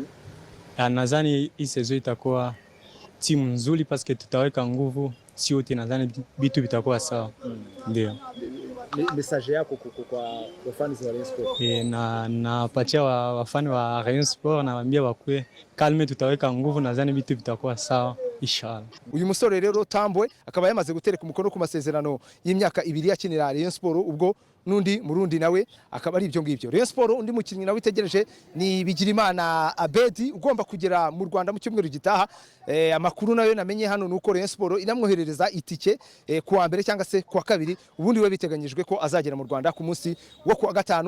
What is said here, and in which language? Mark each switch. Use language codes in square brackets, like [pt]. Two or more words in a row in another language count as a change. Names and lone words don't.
[sw] Nadhani hii season itakuwa timu nzuri paske tutaweka nguvu, si wote, nadhani vitu vitakuwa sawa. Ndio. Message yako kwa fans wa Rayon Sport? Na napatia wafani wa Rayon Sport, nawaambia wakue kalme, tutaweka nguvu, nadhani vitu vitakuwa sawa inshallah. [rw] Uyu musore rero Tambwe akaba yamaze gutereka umukono ku masezerano y'imyaka 2 yakinira Rayon Sport, ubwo nundi murundi nawe akaba ari ibyo ngibyo. Rayon Sport undi mukinnyi nawe itegereje ni Bigirimana Abedi ugomba kugera mu Rwanda mu cyumweru gitaha. Amakuru nayo namenye hano nuko Rayon Sport inamwoherereza itike kuwa mbere cyangwa se kuwa kabiri, ubundi we biteganyijwe ko azagera mu Rwanda ku munsi wo kuwa gatanu.